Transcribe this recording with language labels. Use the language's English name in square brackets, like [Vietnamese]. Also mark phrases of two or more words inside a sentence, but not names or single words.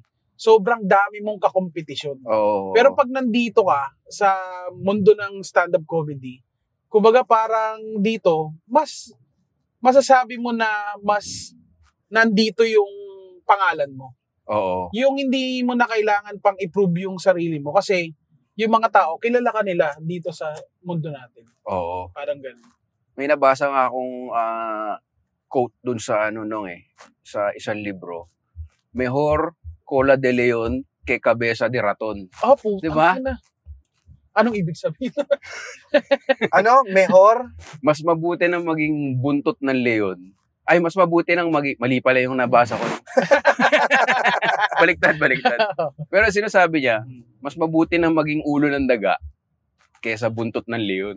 [Filipino] Sobrang dami mong kakompetisyon. Pero pag nandito ka sa mundo ng [English] stand-up comedy, [Filipino] kumbaga parang dito, mas masasabi mo na mas nandito yung pangalan mo. Yung hindi mo na kailangan pang i-prove yung sarili mo kasi yung mga tao, kilala ka nila dito sa mundo natin. Parang ganun. May nabasa nga akong quote dun sa sa isang libro. [Spanish] Mejor cola de leon que cabeza de raton. [Filipino] Po. Diba? Anong ibig sabihin? [Spanish] Mejor? [Filipino] Mas mabuti na maging buntot ng leon. Ay, mas mabuti nang mali pala yung nabasa ko. Baliktad. Pero sinasabi niya, mas mabuti na maging ulo ng daga kaysa buntot ng leon.